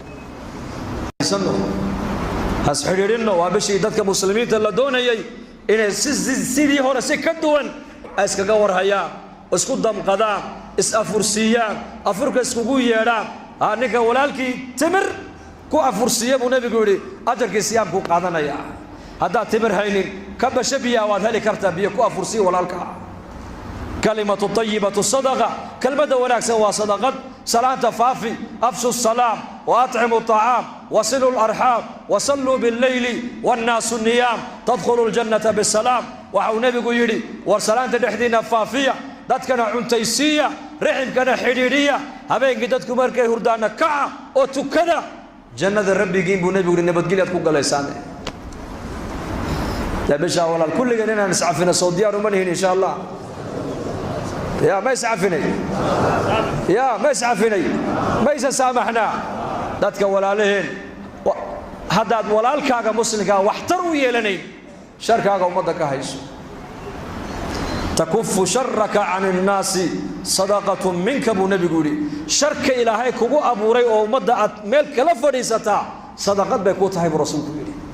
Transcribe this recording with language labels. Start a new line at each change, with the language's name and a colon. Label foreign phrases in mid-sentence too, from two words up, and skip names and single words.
Somali: has xiriirino waa bishii dadka muslimiinta la doonayay inay sidii hore si ka duwan iskaga warhayaan isku damqadaan is-afursiiyaan afurka iskugu yeedhaan ninka walaalkii timir ku afursiiya buu nabigu yidhi ajarkii siyaamku qaadanaya haddaad timir haynin ka basho biyaa waad heli kartaa biyo ku afursiiya walaalka
Arabic: كلمة طيبة صدقة
Somali: kalmada wanaagsan waa sadaqad salaanta faafi
Arabic: أفشوا السلام وأطعموا الطعام وصلوا الأرحام وصلوا بالليل والناس نيام تدخلوا الجنة بسلام
Somali: wa nabigu yidhi war salaanta dhexdiina faafiya dadkana cuntaysiiya riximkana xidhiidhiya habeenkii dadku markay hurdaana kaca oo tukada jannada rabbigiin buu nabigu yidhi nabadgelyaad ku galaysaan yaa bisha walaal kulligan inaan iscafina soo diyaar uma nihin
Arabic: إن شاء الله يا ما يسعفني ما يسامحنا
Somali: dadka walaalaheen hadaad walaalkaaga muslimka waxtar u yeelanay sharkaaga umada ka hayso
Arabic: تكف شرك عن الناس صدقة منك
Somali: bu nabigu yiri sharka ilaahay kugu abuuray oo umada aad meel kala fadhiisata sadaqad bay ku tahay rasuulku yiri